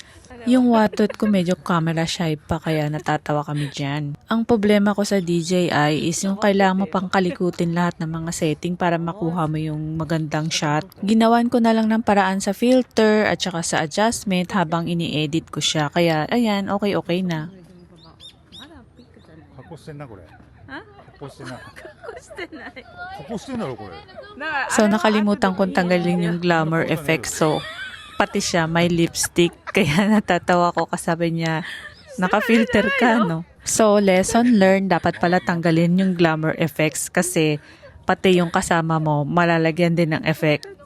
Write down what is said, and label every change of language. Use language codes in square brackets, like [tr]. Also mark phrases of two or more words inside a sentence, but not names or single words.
[tl] Yung Watot ko medyo [en] camera shy [tl] pa kaya natatawa kami dyan. Ang problema ko sa DJI is yung kailangan mo pang kalikutin lahat ng mga setting para makuha mo yung magandang shot. Ginawan ko na lang ng paraan sa filter at saka sa adjustment habang ini-edit ko siya. Kaya ayan, okay na. [ja] 加工してんなこれ。 Ha? 加工してない。してない。加工してんだろこれ。 [tl] So nakalimutan kong tanggalin yung [en] glamour effect. [tl] So pati siya may lipstick. Kaya natatawa ko kasabi niya, naka-filter ka, no? [en] So lesson learned, [tl] dapat pala tanggalin yung [en] glamour effects [tl] kasi pati yung kasama mo malalagyan din ng effect.